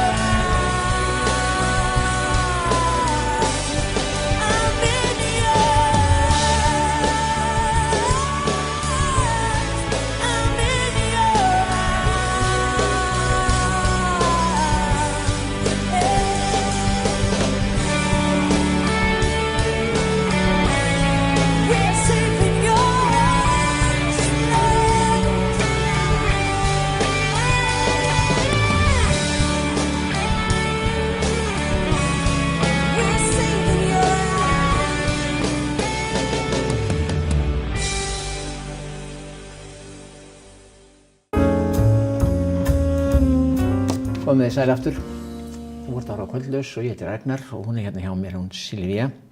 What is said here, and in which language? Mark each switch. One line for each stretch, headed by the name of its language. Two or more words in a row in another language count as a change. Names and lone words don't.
English: I'm in your I'm in We're safe in your arms tonight. We're safe in your
Icelandic: Komið þið sæl aftur. Þú ert að horfa á Kvöldlaus og ég heiti Ragnar og hún hérna hjá mér, hún Silvía.